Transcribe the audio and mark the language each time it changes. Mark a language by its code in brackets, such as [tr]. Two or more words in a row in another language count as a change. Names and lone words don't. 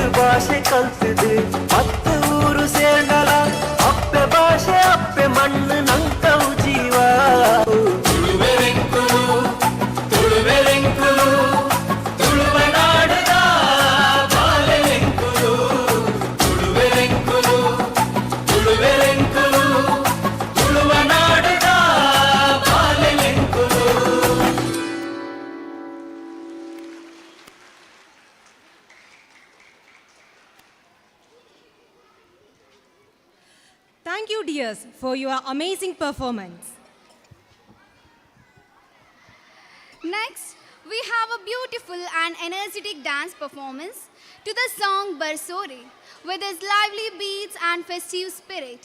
[tcy] ಭಾಷೆ ಕಲ್ತಿದೆ ಹತ್ತು ಊರು ಸೇರ್ಗಲ ಅಪ್ಪೆ ಭಾಷೆ ಅಪ್ಪೆ ಮಣ್ಣು ನಂಕವು ಜೀವ ತುಳುವೆರೆಂಕುಲು ತುಳುವೆರೆಂಕುಲು ತುಳುವ ನಾಡುದ ಬಾಲೆಲೆಂಕುಲು ತುಳುವೆರೆಂಕುಲು ತುಳುವೆರೆಂಕುಲು ತುಳುವ ನಾಡುದ ಬಾಲೆಲೆಂಕುಲು [en] Thank you, dears, for your amazing performance. Next, we have a beautiful and energetic dance performance to the song Barsore, with its lively beats and festive spirit.